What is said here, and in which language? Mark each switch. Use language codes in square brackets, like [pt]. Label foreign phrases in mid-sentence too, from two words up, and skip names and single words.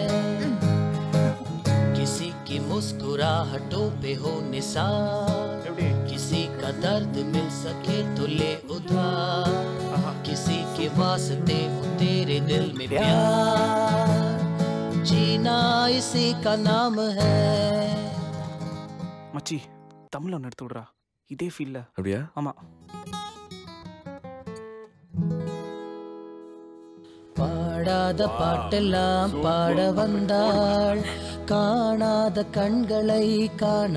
[hi] किसी की मुस्कुराहटों पे हो निसार, किसी का दर्द मिल सके तो ले उधार, किसी के वास्ते हो तेरे दिल में प्यार, जीना इसी का नाम है। [ta] மச்சி தமிழ்ல ஒன்று எடுத்து விடுறா, இதே ஃபீல்ல. அப்படியா? ஆமா. பாடாத பாட்டெல்லாம் பாட வந்தாள், காணாத கண்களை காண